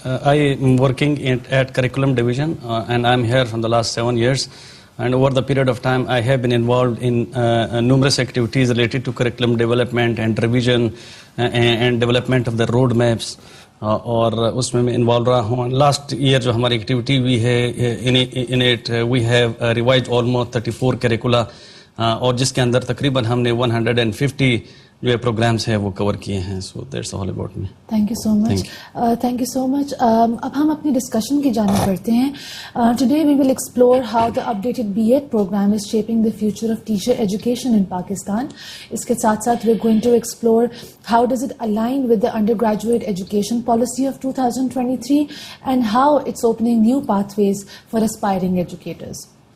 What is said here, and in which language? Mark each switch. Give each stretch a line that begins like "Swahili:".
English: I am working at curriculum division and I am here from the last 7 years, and over the period of time I have been involved in numerous activities related to curriculum development and revision and development of the road maps.
Urdu: اور اس میں involve رہا ہوں. Last year جو ہماری activity بھی ہے
English: in it we have revised almost
Urdu: 34 curricula, اور جس کے اندر تقریباً ہم نے 150 جو پروگرامس ہیں وہ کور کیے ہیں.
English: So that's all about me. Thank you so much. Thank you so much.
Urdu: اب ہم اپنی ڈسکشن کی جانب بڑھتے ہیں.
English: Today we will explore how the updated B.Ed program is shaping the future of teacher education in Pakistan.
Urdu: اس کے ساتھ ساتھ
English: we are going to explore how does it align with the undergraduate education policy of 2023 and how it's opening new pathways for aspiring educators.